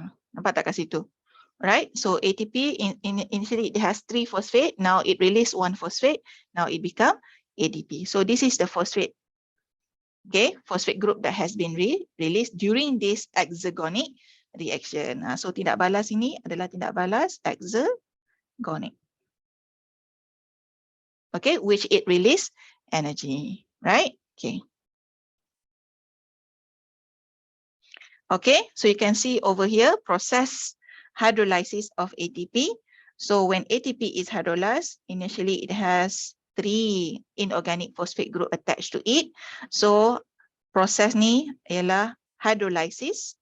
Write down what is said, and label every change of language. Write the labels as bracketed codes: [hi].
[ms] Nampak tak kat situ? [en] Right, so ATP initially it has 3 phosphate, now it release 1 phosphate, now it become ADP. So this is the phosphate. Okay, phosphate group that has been released during this exergonic reaction. [ms] So tindak balas ini adalah tindak balas exergonic. [en] Okay, which it release energy, right? Okay. Okay, so you can see over here, process hydrolysis of ATP. So when ATP is hydrolyzed, initially it has 3 inorganic phosphate group attached to it. [ms] So proses ni ialah hydrolysis.